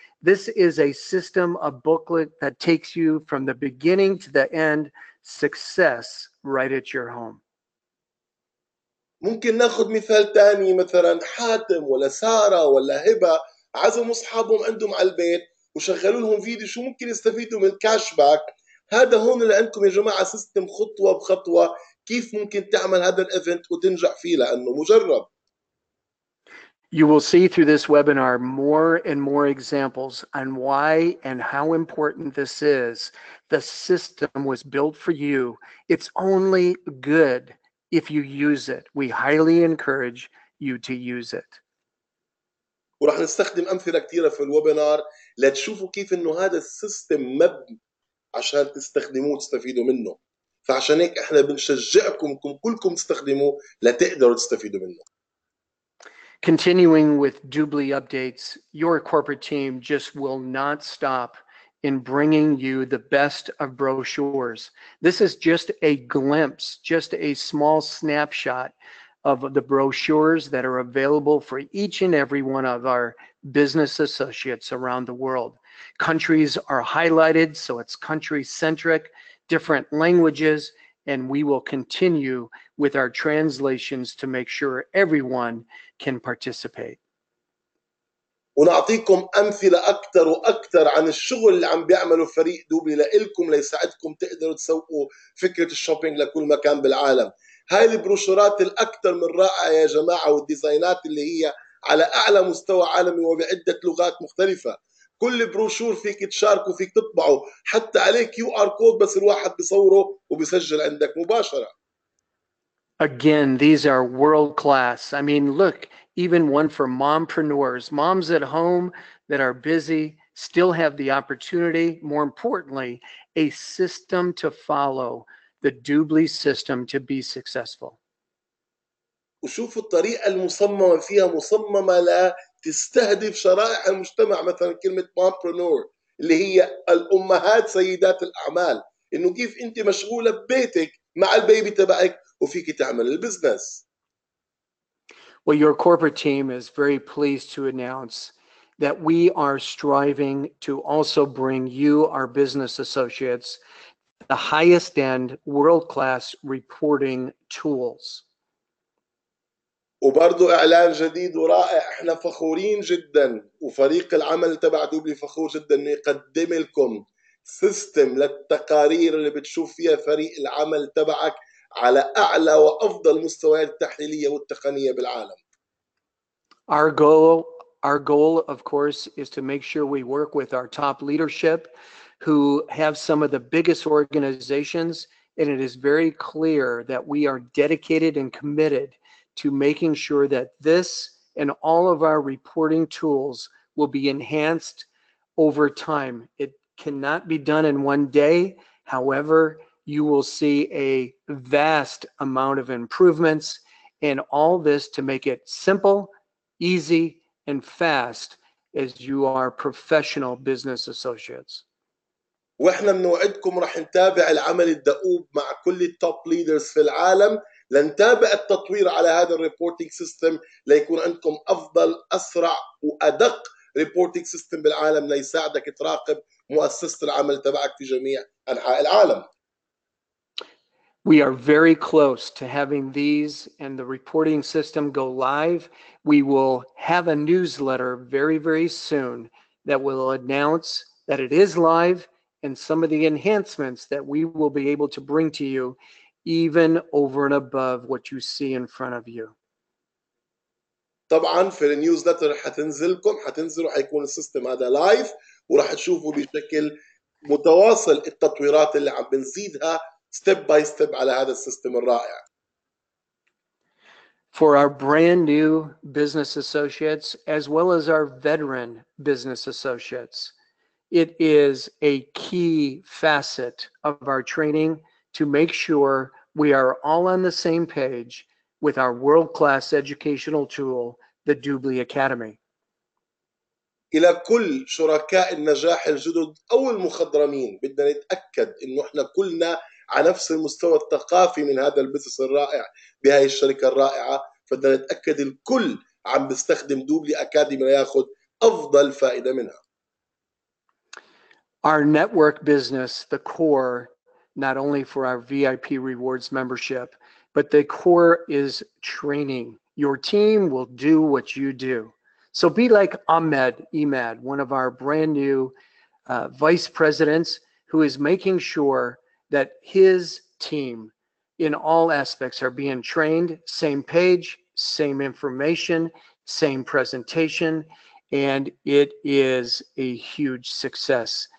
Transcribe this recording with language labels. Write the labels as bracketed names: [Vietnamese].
[English] This is a system, a booklet that takes you from the beginning to the end, success right at your home. [Arabic] ممكن ناخذ مثال تاني، مثلا حاتم ولا سارة ولا هبة عزموا أصحابهم عندهم على البيت وشغلوا لهم فيديو شو ممكن يستفيدوا من كاش باك. هذا هون اللي عندكم يا جماعة سيستم خطوة بخطوة كيف ممكن تعمل هذا الايفنت وتنجح فيه لأنه مجرب. [English] You will see through this webinar more and more examples on why and how important this is. The system was built for you. It's only good if you use it. We highly encourage you to use it. [Arabic] ورح نستخدم أمثلة كثيرة في الويبينار لتشوفوا كيف إنه هذا السيستم مبني عشان تستخدموه وتستفيدوا منه. فعشان هيك احنا بنشجعكم كلكم تستخدموه لتقدروا تستفيدوا منه. [English] Continuing with Dubli updates, your corporate team just will not stop in bringing you the best of brochures. This is just a glimpse, just a small snapshot of the brochures that are available for each and every one of our business associates around the world. Countries are highlighted, so it's country-centric, different languages, and we will continue with our translations to make sure everyone can participate. [Arabic] ونعطيكم أمثلة أكثر وأكثر عن الشغل اللي عم بيعمله فريق دوبلي لإلكم ليساعدكم تقدروا تسوقوا فكرة الشوبينج لكل مكان بالعالم. هاي البروشورات الأكثر من رائعة يا جماعة، والديزاينات اللي هي على أعلى مستوى عالمي وبعدة لغات مختلفة. كل بروشور فيك تشاركه، فيك تطبعه، حتى عليه QR كود بس الواحد بيصوره وبيسجل عندك مباشرة. [English] Again, these are world class. I mean, look, even one for mompreneurs, moms at home that are busy, still have the opportunity, more importantly, a system to follow, the Dubli system to be successful. [Arabic] وشوفوا الطريقة المصممة فيها، مصممة لا تستهدف شرائح المجتمع. مثلا كلمة mompreneur اللي هي الأمهات سيدات الأعمال، إنه كيف أنت مشغولة ببيتك مع البيبي تبعك وفيك تعمل البزنس. [English] Well, your corporate team is very pleased to announce that we are striving to also bring you, our business associates, the highest end world-class reporting tools. [Arabic] وبرضه إعلان جديد ورائع، إحنا فخورين جدا وفريق العمل تبع دوبلي فخور جدا إنه يقدم لكم سيستم للتقارير اللي بتشوف فيها فريق العمل تبعك على أعلى وأفضل مستويات التحليلية والتقنية بالعالم. [English] Our goal, of course, is to make sure we work with our top leadership who have some of the biggest organizations, and it is very clear that we are dedicated and committed to making sure that this and all of our reporting tools will be enhanced over time. It cannot be done in one day. However, you will see a vast amount of improvements, and all this to make it simple, easy, and fast as you are professional business associates. [Arabic] واحنا بنوعدكم رح نتابع العمل الدؤوب مع كل التوب ليدرز في العالم لنتابع التطوير على هذا الريبورتينج سيستم ليكون عندكم افضل اسرع وادق ريبورتينج سيستم بالعالم ليساعدك تراقب مؤسسة العمل تبعك في جميع انحاء العالم. [English] We are very close to having these and the reporting system go live. We will have a newsletter very, very soon that will announce that it is live and some of the enhancements that we will be able to bring to you even over and above what you see in front of you. [Arabic] طبعا في النيوزلتر حتنزلوا حيكون السيستم هذا لايف وراح تشوفوا بشكل متواصل التطويرات اللي عم بنزيدها ستيب باي ستيب على هذا السيستم الرائع. [English] For our brand new business associates, as well as our veteran business associates, it is a key facet of our training to make sure we are all on the same page with our world-class educational tool, the Dubli Academy. [Arabic] إلى كل شركاء النجاح الجدد أو المخضرمين بدنا نتأكد إنه إحنا كلنا على نفس المستوى الثقافي من هذا البزنس الرائع بهاي الشركة الرائعة، فبدنا نتأكد الكل عم بيستخدم دوبلي أكاديمي لياخذ أفضل فائدة منها. [English] Our network business, the core, not only for our VIP rewards membership, but the core is training. Your team will do what you do. So be like Emad, one of our brand new vice presidents, who is making sure that his team in all aspects are being trained, same page, same information, same presentation, and it is a huge success.